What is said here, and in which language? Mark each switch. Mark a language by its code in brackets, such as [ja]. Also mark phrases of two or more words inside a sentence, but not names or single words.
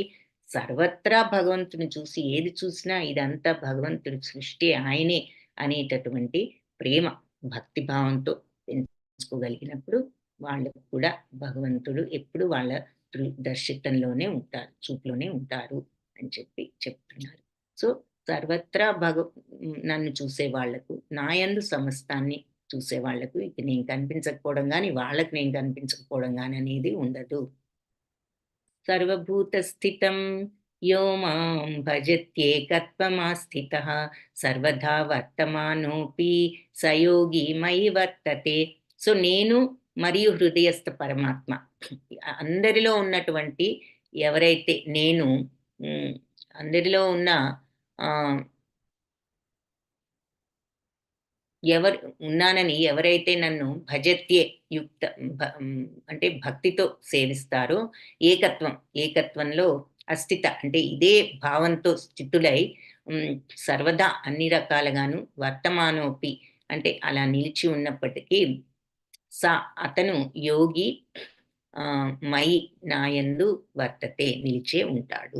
[te] సర్వత్రా భగవంతుని చూసి ఏది చూసినా ఇదంతా భగవంతుడి సృష్టి, ఆయనే అనేటటువంటి ప్రేమ భక్తిభావంతో పెంచుకోగలిగినప్పుడు వాళ్ళకు కూడా భగవంతుడు ఎప్పుడు వాళ్ళ దర్శితంలోనే ఉంటారు, చూపులోనే ఉంటారు అని చెప్తున్నారు. సో సర్వత్రా నన్ను చూసే వాళ్లకు, నాయందు సమస్తాన్ని చూసే వాళ్లకు ఇక నేను కనిపించకపోవడం కానీ వాళ్ళకి నేను కనిపించకపోవడం కానీ అనేది ఉండదు. [sa] సర్వభూత స్థితం యో మాం భజత్యేకత్వమాస్థితః సర్వదా వర్తమానోపి సయోగి మయి వర్తతే. [te] సో నేను మరియు హృదయస్థ పరమాత్మ అందరిలో ఉన్నటువంటి ఎవరైతే నేను అందరిలో ఉన్న ఉన్నానని ఎవరైతే నన్ను భజత్యే యుక్త అంటే భక్తితో సేవిస్తారో, ఏకత్వంలో అస్థిత అంటే ఇదే భావంతో స్థితులై సర్వదా అన్ని రకాలుగాను వర్తమానోపి అంటే అలా నిలిచి ఉన్నప్పటికీ అతను యోగి మై నాయందు వర్తతే నిలిచే ఉంటాడు.